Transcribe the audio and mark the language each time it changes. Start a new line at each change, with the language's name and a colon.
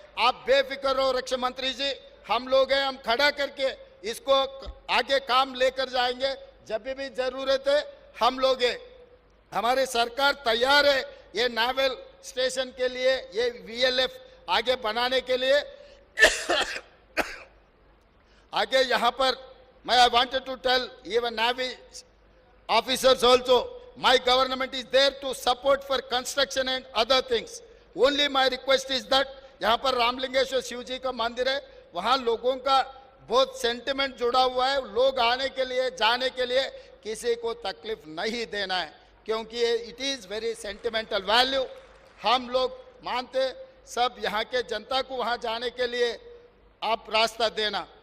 Hindi: आप बेफिक्र रहो रक्षा मंत्री जी, हम लोग हैं, हम खड़ा करके इसको आगे काम लेकर जाएंगे. जब भी जरूरत है हम लोग हैं, हमारी सरकार तैयार है ये नावल स्टेशन के लिए, ये VLF आगे बनाने के लिए. आगे यहाँ पर मैं
English: I wanted to tell even Navy officers also, my government is there to support for construction and other things. Only my request is that
Hindi: यहाँ पर रामलिंगेश्वर शिव जी का मंदिर है, वहाँ लोगों का बहुत सेंटिमेंट जुड़ा हुआ है. लोग आने के लिए जाने के लिए किसी को तकलीफ नहीं देना है, क्योंकि
English: It is very sentimental value.
Hindi: हम लोग मानते सब यहाँ के जनता को वहाँ जाने के लिए आप रास्ता देना.